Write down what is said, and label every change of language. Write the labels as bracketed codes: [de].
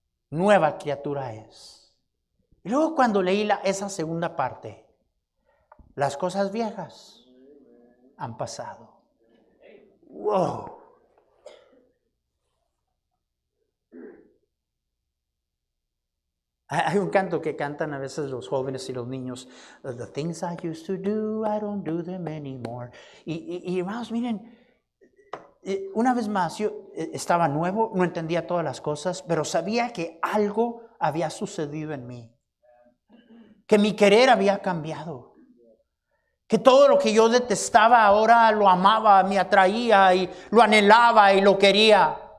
[es] Nueva criatura es. Y luego cuando leí esa segunda parte, las cosas viejas han pasado. Wow. Hay un canto que cantan a veces los jóvenes y los niños. [en] The things I used to do, I don't do them anymore. [es] Y hermanos, miren, una vez más, yo estaba nuevo, no entendía todas las cosas, pero sabía que algo había sucedido en mí. Que mi querer había cambiado. Que todo lo que yo detestaba ahora lo amaba, me atraía y lo anhelaba y lo quería.